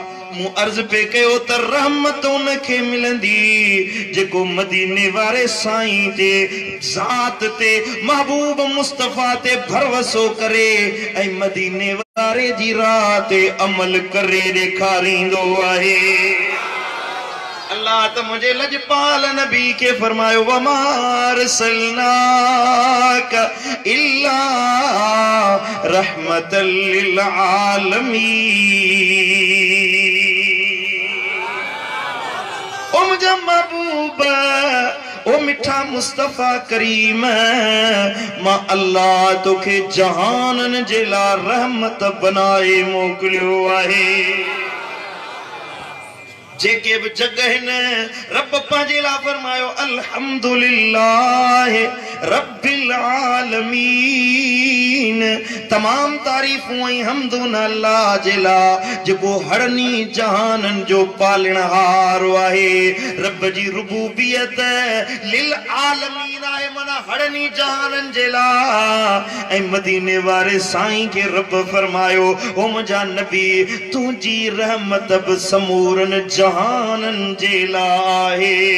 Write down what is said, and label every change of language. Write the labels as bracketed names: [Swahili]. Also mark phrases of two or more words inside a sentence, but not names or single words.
[Sindhi] मु अर्ज पे कयो त रहमत उनखे मिलंदी जेको मदीने वारे साईं जे ज़ात ते महबूब मुस्तफा ते भरवसो करे ऐं मदीने वारे जी राह ते अमल करे ॾेखारींदो आहे। अल्लाह तो मुझे लजपाल नबी के फरमायो [Arabic] وما أرسلناك إلا رحمة للعالمين. [Sindhi] ओ मुझा महबूब ओ मिठा मुस्तफा करीम मां अल्लाह तोखे जहानन जे ला रहमत बनाए मोकलियो आहे। जेके भी जगह न रब पांजे ला फरमायो [Arabic] الحمد لله رب العالمين. [Sindhi] तमाम तारीफूं ऐं हमदुन अल्लाह जे ला जेको हरनी जहानन जो पालणहार आहे। रब जी रुबूबियत [Arabic] للعالمين [Sindhi] आहे माना हरनी जहानन जे ला। ऐं मदीने वारे साईं के रब फरमायो ओ मुंहिंजा नबी तुंहिंजी रहमत बि समूरन जहानन जे लाहे।